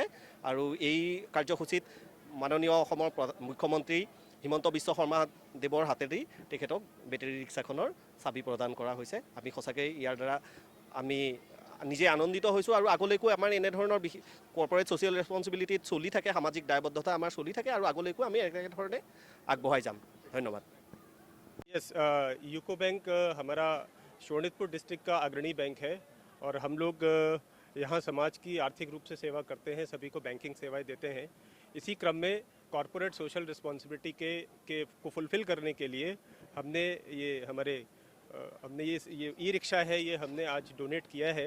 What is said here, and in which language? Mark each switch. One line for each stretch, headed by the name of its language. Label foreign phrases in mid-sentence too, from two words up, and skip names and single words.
Assamese: আৰু এই কাৰ্যসূচীত মাননীয় অসমৰ মুখ্যমন্ত্ৰী হিমন্ত বিশ্ব শৰ্মা দেৱৰ হাতেদি তেখেতক বেটেৰী ৰিক্সাখনৰ চাবি প্ৰদান কৰা হৈছে। আমি সঁচাকৈ ইয়াৰ দ্বাৰা আমি নিজে আনন্দিত হৈছোঁ আৰু আগলৈকো আমাৰ এনেধৰণৰ
English: corporate social responsibility
Assamese: চলি থাকে, সামাজিক দায়বদ্ধতা আমাৰ চলি থাকে আৰু আগলৈকো আমি একেধৰণে আগবঢ়াই যাম। ধন্যবাদ।
Hindi: यस, यूको बैंक हमारा शोणितपुर डिस्ट्रिक्ट का अग्रणी बैंक है और हम लोग यहाँ समाज की आर्थिक रूप से सेवा करते हैं, सभी को बैंकिंग सेवाएं देते हैं। इसी क्रम में
English: corporate social responsibility
Hindi: को फुलफ़िल करने के लिए हमने ये ई रिक्शा है, ये हमने आज डोनेट किया है।